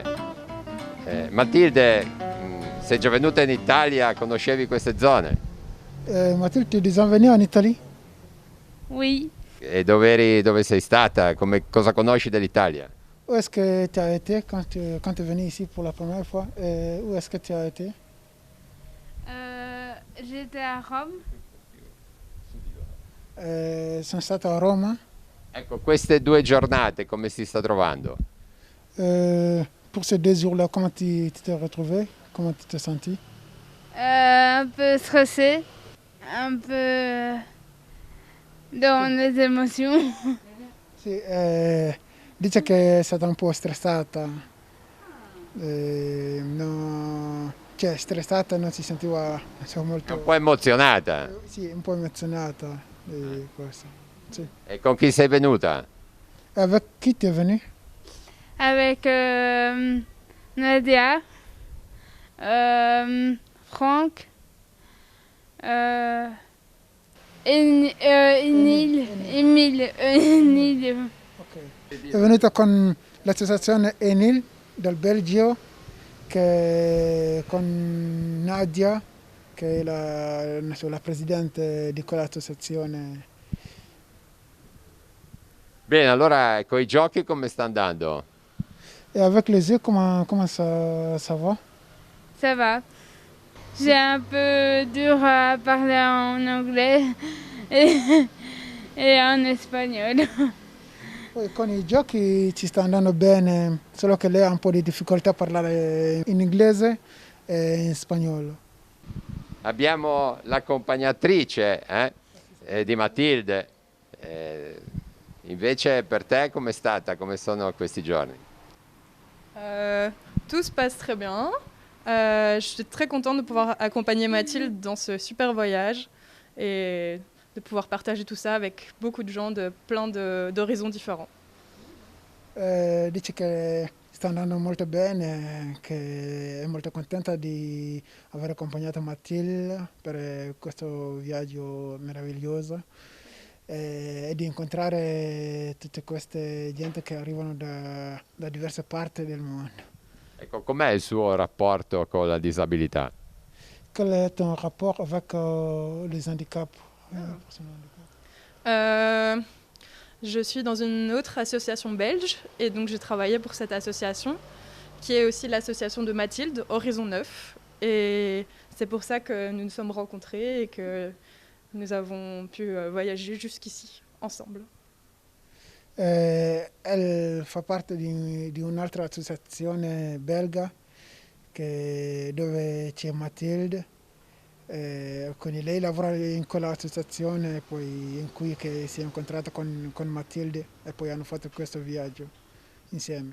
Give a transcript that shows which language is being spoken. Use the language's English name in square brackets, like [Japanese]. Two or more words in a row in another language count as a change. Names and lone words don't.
[Italian] Matilde, sei già venuta in Italia, conoscevi queste zone? [French] Mathilde, tu es déjà venue en Italie? Oui. [Italian] E dove sei stata? Cosa conosci dell'Italia? [French] Où est-ce que tu as été quand tu es venu ici pour la première fois? Où est-ce que tu as été? J'étais à Rome. [Italian] Sono stato a Roma. Ecco, queste 2 giornate come si sta trovando? [French] Pour ces 2 jours-là, comment tu t'es retrouvé? Comment tu t'es senti? Un peu stressée, un peu dans les émotions. [Italian] Sì, dice che è stata un po' stressata. No, cioè stressata, non si sentiva molto... Un po' emozionata. Sì, un po' emozionata di questo. Sì. E con chi sei venuta? [French] Avec qui tu es venu? Avec Nadia, Franck, Emile. [Italian] Okay. È venuta con l'associazione Enil del Belgio, con Nadia, che è la presidente di quell'associazione. Bene, allora con i giochi come sta andando? [French] Et avec les yeux, comment ça va? Ça va. C'est un peu dur à parler en anglais et en espagnol. [Italian] Poi con i giochi ci sta andando bene, solo che lei ha un po' di difficoltà a parlare in inglese e in spagnolo. Abbiamo l'accompagnatrice di Matilde. Invece per te com'è stata? Come sono questi giorni? [French] Tout se passe très bien. Je suis très contente de pouvoir accompagner Mathilde dans ce super voyage et de pouvoir partager tout ça avec beaucoup de gens de plein d'horizons différents. [Italian] Dice che sta andando molto bene, che è molto contenta di aver accompagnato Mathilde per questo viaggio meraviglioso e di incontrare tutte queste gente che arrivano da diverse parti del mondo. Ecco, com'è il suo rapporto con la disabilità? [French] Quel est ton rapport avec les handicaps? Je suis dans une autre association belge et donc j'ai travaillé pour cette association qui est aussi l'association de Mathilde, Horizon 9. Et c'est pour ça que nous nous sommes rencontrés et que nous avons pu voyager jusqu'ici ensemble. [Italian] Elle fa parte di un'altra associazione belga dove c'è Mathilde. Quindi lei lavora in quell'associazione poi in cui che si è incontrata con Mathilde e poi hanno fatto questo viaggio insieme.